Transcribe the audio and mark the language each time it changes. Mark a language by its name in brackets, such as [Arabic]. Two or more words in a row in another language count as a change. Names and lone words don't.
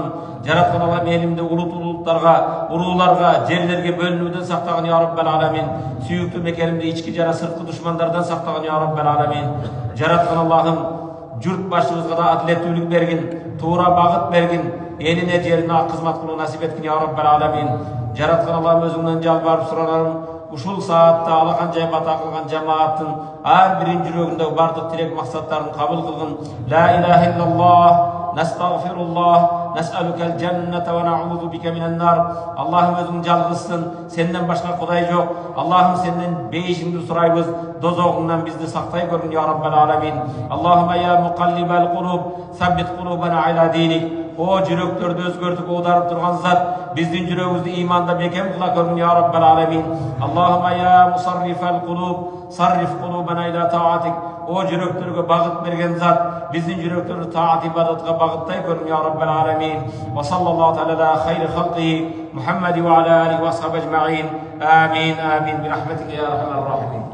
[Kyrgyz] Жараткан Аллах элимди урууларга, жерлерге бөлүнүүдөн сактагын [Arabic] يا رب العالمين. [Kyrgyz] Сүйүктүү мекенимди ички жана сырткы душмандардан сактагын [Arabic] يا رب العالمين. [Kyrgyz] Жараткан Аллахым журт башыбызга да адилеттүүлүк бергин, туура багыт бергин. Eline жерine kızmat kılın nasip etkin [Arabic] يا رب العالمين. [Kyrgyz] Жараткан Аллахым өзүңдөн жалбарып суранарым. Ушул саатта алакан жайып ата кылган жамааттын ар биринин жүрөгүндө бардык тилек максаттарын кабыл кылгын. [Arabic] لا إله إلا الله, نستغفر الله، نسألك الجنة ونعوذ بك من النار. [Kyrgyz] Аллахым өзүң жалгызсың, сенден башка кудай жок. Аллахым сенден бейишиңди сурайбыз, дозогуңдан бизди сактай көргүн [Arabic] يا رب العالمين. اللهم يا مقلب القلوب ثبت قلوبنا على دينك. [Kyrgyz] O жүрөктөрдү өзгөртүп аударып турган зат, биздин жүрөгүбүздү иманда бекем кыла көргүн [Arabic] يا رب العالمين. اللهم يا مصرف القلوب صرف قلوبنا إلى طاعتك. [Kyrgyz] O жүрөктөргө багыт берген зат, биздин жүрөктөрдү таат ибадатка багыттай көргүн [Arabic] يا رب العالمين. وصلى الله تعالى خير خلقه محمد وعلى آله وأصحابه أجمعين. آمين آمين برحمتك يا أرحم الراحمين.